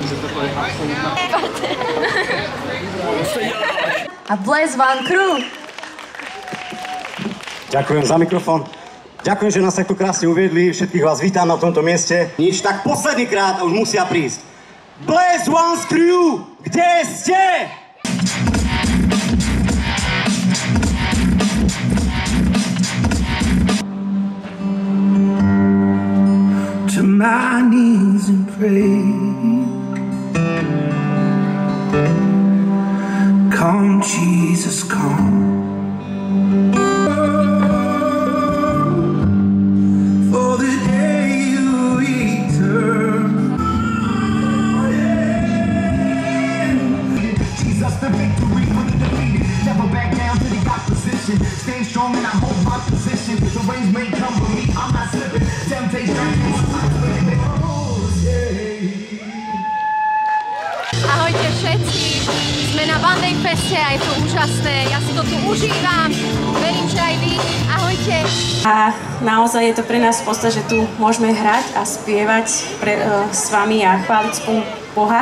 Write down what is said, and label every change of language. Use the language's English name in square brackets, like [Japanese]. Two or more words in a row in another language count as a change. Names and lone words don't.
[Slovak] A Bless One Crew! Ďakujem za mikrofón. Ďakujem, že nás takto krásne uviedli. Všetkých vás vítam na tomto mieste. Nič, tak posledný krát a už musia prísť. Bless One Crew! Kde ste? [English] To my knees and pray. Come, Jesus, come. For the day you return. Jesus, the victory for the defeated. Never back down to the opposition. Stay strong and I hold my position. The rains may come, but me, I'm not slipping. Temptation. [Slovak] Ahojte všetci, sme na One Way Feste a je to úžasné. Ja si to tu užívam. Verím, že aj vy. Ahojte. A naozaj je to pre nás podsta, že tu môžeme hrať a spievať s vami a chváliť spolu Boha.